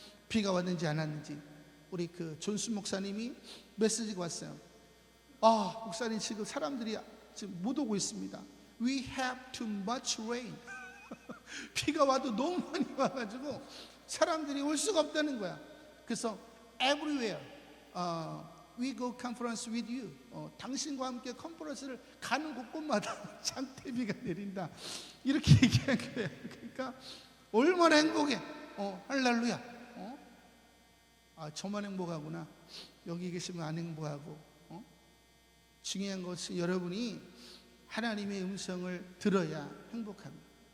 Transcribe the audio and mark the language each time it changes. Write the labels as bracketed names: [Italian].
[Korean] 비가 왔는지 안 왔는지. 우리 그 존슨 목사님이 메시지가 왔어요. 목사님 지금 사람들이 지금 못 오고 있습니다. [English] We have too much rain. [Korean] 비가 와도 너무 많이 와가지고 사람들이 올 수가 없다는 거야. 그래서 [English] everywhere we go conference with you. [Korean] 당신과 함께 컨퍼런스를 가는 곳곳마다 장대비가 내린다. 이렇게 얘기한 거예요. 그러니까 얼마나 행복해. 할렐루야. 저만 행복하구나. 여기 계시면 안 행복하고. 중요한 것은 여러분이 하나님의 음성을 들어야 행복합니다.